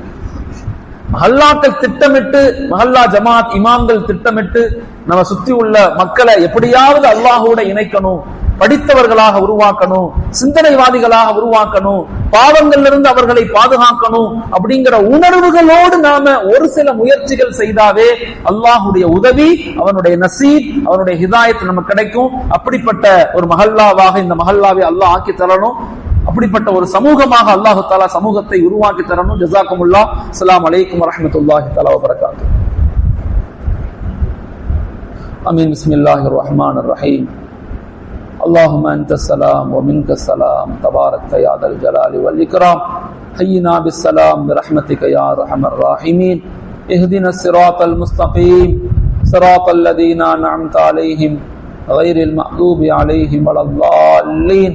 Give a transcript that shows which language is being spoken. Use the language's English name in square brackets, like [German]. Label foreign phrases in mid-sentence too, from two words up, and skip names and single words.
[Tamil] மஹல்லாக்கள் திட்டமிட்டு, மஹல்லா ஜமாத் இமாம்கள் திட்டமிட்டு நம்ம சுத்தி உள்ள மக்களை எப்படியாவது அல்லாஹோட இணைக்கணும், படித்தவர்களாக உருவாக்கணும், சிந்தனைவாதிகளாக உருவாக்கணும், பாவங்களிலிருந்து அவர்களை பாதுகாக்கணும் அப்படிங்கிற உணர்வுகளோடு நாம ஒரு சில முயற்சிகள் செய்தாவே அல்லாஹுடைய உதவி, அவனுடைய நசீப், அவனுடைய ஹிதாயத் நமக்கு கிடைக்கும். அப்படிப்பட்ட ஒரு மஹல்லாவாக இந்த மஹல்லாவை அல்லாஹ் ஆக்கி தரணும். அப்படிப்பட்ட ஒரு சமூகமாக [Arabic] الله تعالى [Tamil] சமூகத்தை உருவாக்கி தரணும். ஜஸாக்குமுல்லாஹ். [Arabic] السلام عليكم ورحمة الله تعالى وبركاته. آمين. بسم الله الرحمن الرحيم. اللهم أنت السلام ومنك السلام تبارك يا ذا الجلال والإكرام. حينا بالسلام برحمتك يا أرحم الراحمين. اهدنا الصراط المستقيم صراط الذين أنعمت عليهم غير المغضوب عليهم ولا الضالين.